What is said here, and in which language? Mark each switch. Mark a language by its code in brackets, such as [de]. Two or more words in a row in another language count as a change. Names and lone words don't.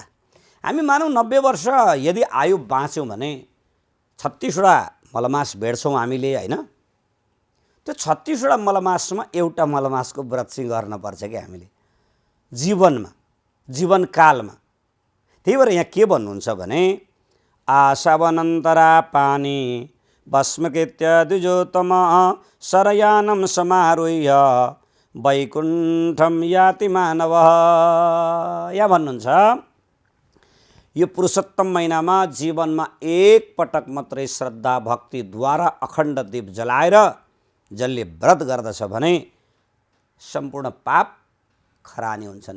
[ne] हामी मानौँ 90 वर्ष यदि आयु बाँच्यौँ भने 36वटा मलमास भेट्छौँ हामीले होइन। त्यो 36वटा मलमासमा एउटा मलमासको व्रत चाहिँ गर्नुपर्छ कि हामीले जीवनमा, जीवनकालमा। त्यही भएर यहाँ के भन्नुहुन्छ भने [sa] आशवनन्तरा पानी भस्मकृत्य द्विजोतम शरयानं समारुह्य वैकुण्ठम याति मानव। [ne] यहाँ भन्नुहुन्छ यो पुरुषोत्तम महिनामा जीवनमा एक पटक मात्रै श्रद्धा भक्तिद्वारा अखण्ड दीप जलाएर जसले व्रत गर्दछ भने सम्पूर्ण पाप खरानी हुन्छन्।